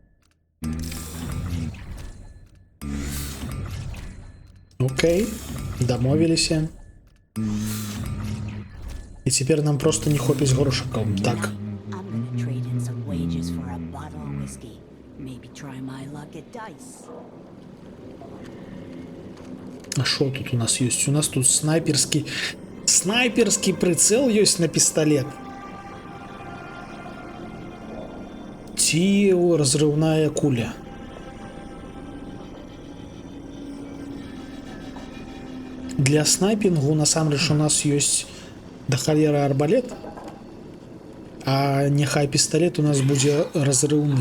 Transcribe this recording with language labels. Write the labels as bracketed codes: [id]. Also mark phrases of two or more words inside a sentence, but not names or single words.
[be] Окей, дамовіліся. І цяпер нам проста не хопіць грошыкаў, так? [en] Maybe try my luck at dice. [ru] А що тут у нас есть? У нас тут снайперский прицел есть на пистолет. [be] Ці разрывная куля. Для снайпингу насамрэч у нас есть да халеры арбалет, а няхай пистолет у нас будзе разрывны.